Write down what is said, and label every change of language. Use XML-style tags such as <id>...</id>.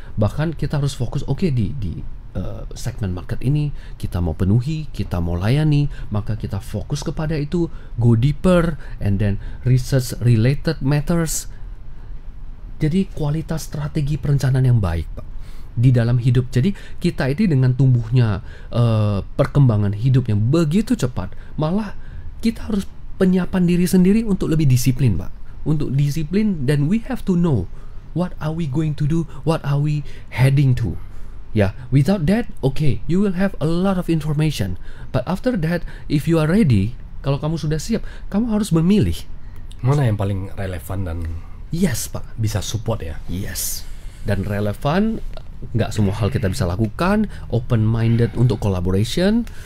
<id>Bahkan kita harus fokus, di segmen market ini kita mau penuhi, kita mau layani, maka kita fokus kepada itu,</id> <en>go deeper, and then research related matters.</en> <id>Jadi kualitas strategi perencanaan yang baik, Pak, di dalam hidup. Jadi kita ini dengan tumbuhnya perkembangan hidup yang begitu cepat, malah kita harus penyiapan diri sendiri untuk lebih disiplin, Pak. Untuk disiplin, dan</id> <en>we have to know what are we going to do, what are we heading to. Ya, without that, you will have a lot of information. But after that, if you are ready,</en> <id>kalau kamu sudah siap, kamu harus memilih mana yang paling relevan dan</id> <en>yes, Pak,</en> <id>bisa support ya. Yes, dan relevan. Nggak semua hal kita bisa lakukan. Open minded untuk collaboration.</id>